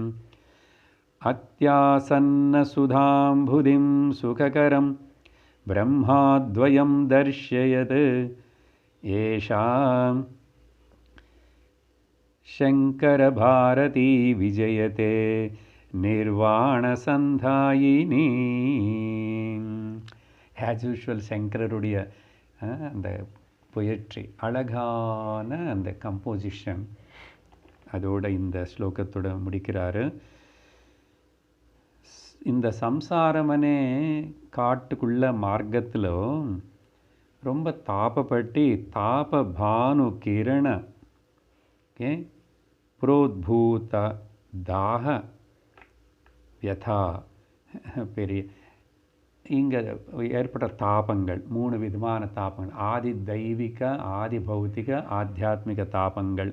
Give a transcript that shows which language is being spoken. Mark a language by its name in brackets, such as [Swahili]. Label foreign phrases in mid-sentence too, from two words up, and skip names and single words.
[Sanskrit] अत्यासन्नसुधाम्भुधिं सुखकरं ब्रह्माद्वयं दर्शयत् येषां शङ्करभारती विजयते निर्वाणसन्धायिनी. [English] as usual [Tamil] சங்கரருடைய அந்த பொயட்ரி, அழகான அந்த கம்போசிஷன், அதோட இந்த ஸ்லோகத்தோட முடிக்கிறாரு. இந்த சம்சாரமனே காட்டுக்குள்ள மார்க்கத்தில் ரொம்ப தாபப்பட்டு [Sanskrit] तापभानु किरण प्रोद्भूत दाघ व्यथा [Tamil] பெரிய இங்கே ஏற்பட்ட தாபங்கள், 3 விதமான தாபங்கள், [Sanskrit] आधि दैविक, आधि भौतिक, आध्यात्मिक [Tamil] தாபங்கள்.